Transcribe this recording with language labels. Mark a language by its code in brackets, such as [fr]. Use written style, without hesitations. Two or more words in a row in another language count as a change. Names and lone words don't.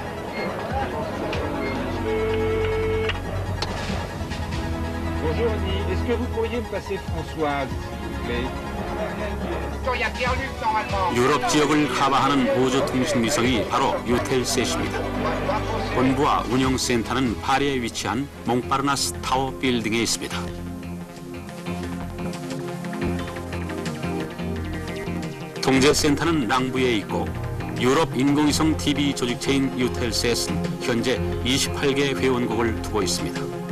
[fr] Bonjour Annie, Est-ce que vous pourriez me passer Françoise, s'il vous plaît? [ko] 유럽 지역을 커버하는 우주 통신 위성이 바로 유텔셋입니다. 본부와 운영센터는 파리에 위치한 몽파르나스 타워 빌딩에 있습니다. 통제센터는 랑부에 있고 유럽 인공위성 TV 조직체인 유텔셋은 현재 28개 회원국을 두고 있습니다.